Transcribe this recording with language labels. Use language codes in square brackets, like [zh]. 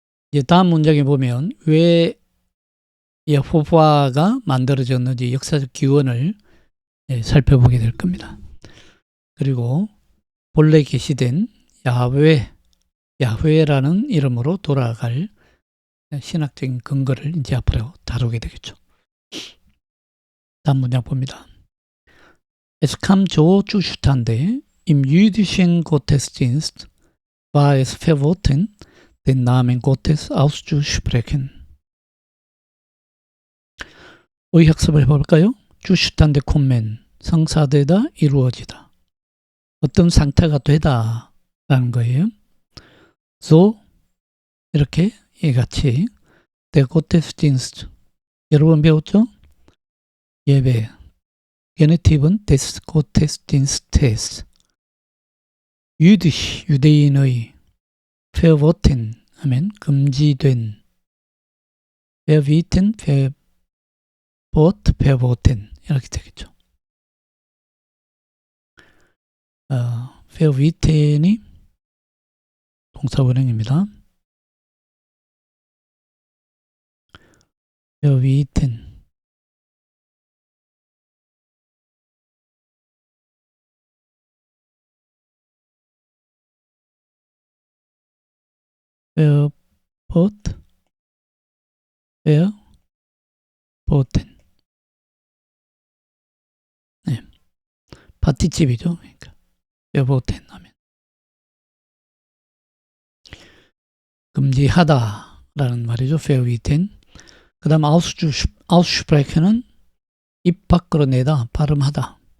[ko] 이제 다음 문장에 보면 왜 여호와가 만들어졌는지 역사적 기원을 살펴보게 될 겁니다. 그리고 본래 계시된 야훼라는 이름으로 돌아갈 신학적인 근거를 이제 앞으로 다루게 되겠죠. 다음 문장 봅니다. [de] Es kam so zustande, im jüdischen Gottesdienst war es verboten, den Namen Gottes auszusprechen. [ko] 의학습을 볼까요? zustande kommen, 성사되다, 이루어지다. 어떤 상태가 되다라는 거예요. So 이렇게 이같이 der Gottesdienst 여러분 배웠죠? 예배 게네티브는 [de] des Gottesdienstes [ko] 유대인의 verboten 하면 금지된 verbieten, verboten 이렇게 되겠죠. verbieten이 동사원형입니다. verbieten verboten 파티집이죠. 그러니까 verboten 하면 금지하다라는 말이죠. verbieten. 그 다음 aussprechen 입 밖으로 내다, 발음하다.